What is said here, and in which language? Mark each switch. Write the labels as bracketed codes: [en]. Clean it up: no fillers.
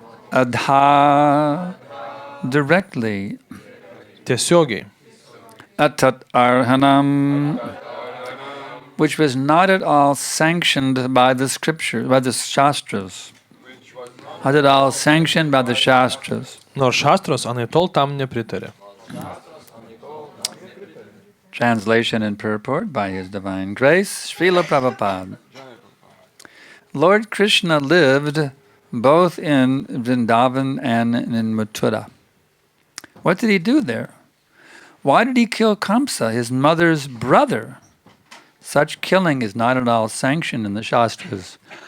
[en] Adha directly [lt] tiesiogiai, [sa] Atat Arhanam, [en] which was not at all sanctioned by the scriptures, by the Shastras. Not at all sanctioned by the Shastras. [lt] nors šastros anaiptol tam nepritarė. [en] Translation and purport by His Divine Grace, Srila Prabhupada. Lord Krishna lived both in Vrindavan and in Mathura. What did he do there? Why did he kill Kamsa, his mother's brother? Such killing is not at all sanctioned in the Shastras.